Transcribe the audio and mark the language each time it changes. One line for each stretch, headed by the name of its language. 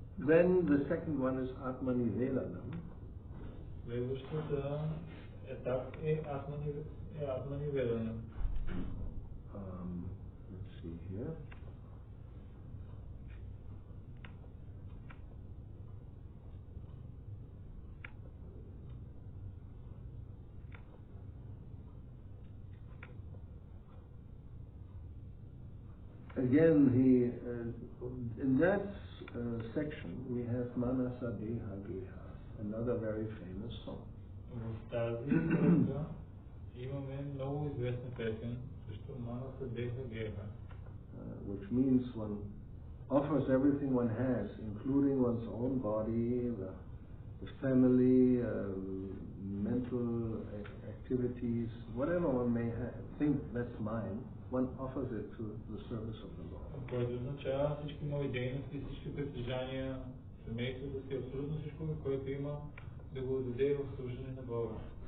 English: Then the second one is Atmani Velanam.
Bulgarian: Следващата етап е Атмани Веланам.
English: Let's see here. Again, in that section we have Manasa Deha Geha, another very famous song.
Bulgarian: В тази връзка имаме много известна песен, също Манаса Деха Геха.
English: Which means one offers everything one has, including one's own body, the family, mental activities, whatever one may think that's mine, one offers it to the service of the Lord.
Bulgarian: Което означава всички мои дейности, всички притежания, семейството си, абсолютно всичко, което има, да го отдаде в служение на Бога.